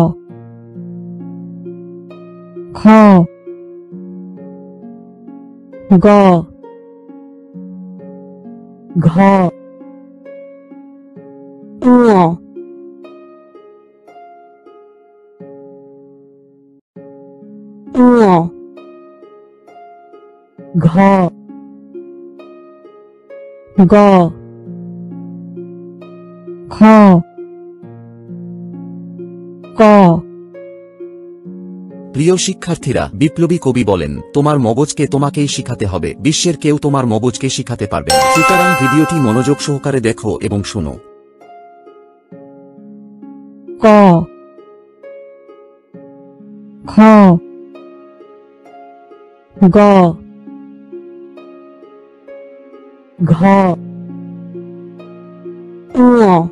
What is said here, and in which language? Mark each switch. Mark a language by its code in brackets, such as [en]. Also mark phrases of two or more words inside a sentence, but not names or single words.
[bn] খ, গ, ঘ, ঙ, ঙ, ঘ, গ, খ, ক। প্রিয় শিক্ষার্থীরা, বিপ্লবী কবি বলেন, তোমার মগজকে তোমাকেই শিখাতে হবে, বিশ্বের কেউ তোমার মগজকে শিখাতে পারবে না। সুতরাং ভিডিওটি মনোযোগ সহকারে দেখো এবং শোনো। ক, খ, গ, ঘ, ঙ,